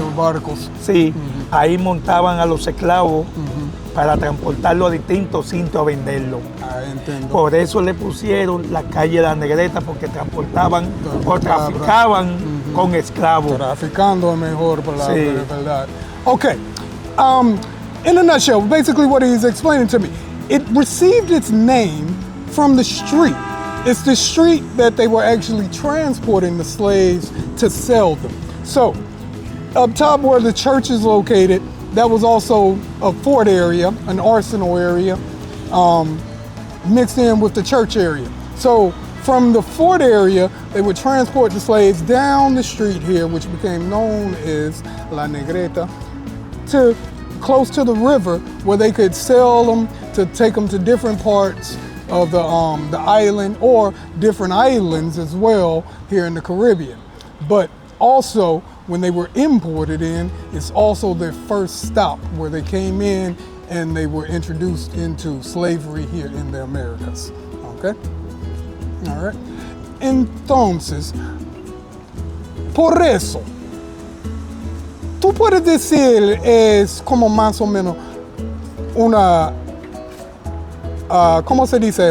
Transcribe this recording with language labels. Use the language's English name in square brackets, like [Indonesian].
[Spanish] Los barcos. Sí, ahí montaban a los esclavos para transportarlo a distintos sitios a venderlo. Ah, entiendo. Por eso le pusieron la calle de La Negreta, porque transportaban o traficaban con esclavos. Traficando mejor palabra, sí. verdad. [English] Okay, in a nutshell, basically what he's explaining to me, it received its name from the street. It's the street that they were actually transporting the slaves to sell them. So, up top where the church is located, that was also a fort area, an arsenal area, mixed in with the church area. So from the fort area, they would transport the slaves down the street here, which became known as La Negrita, to close to the river where they could sell them to take them to different parts of the island or different islands as well here in the Caribbean. But also, when they were imported in, it's also their first stop where they came in and they were introduced into slavery here in the Americas. Okay? All right. [Spanish] Entonces, por eso, tú puedes decir, es como más o menos una, ¿cómo se dice?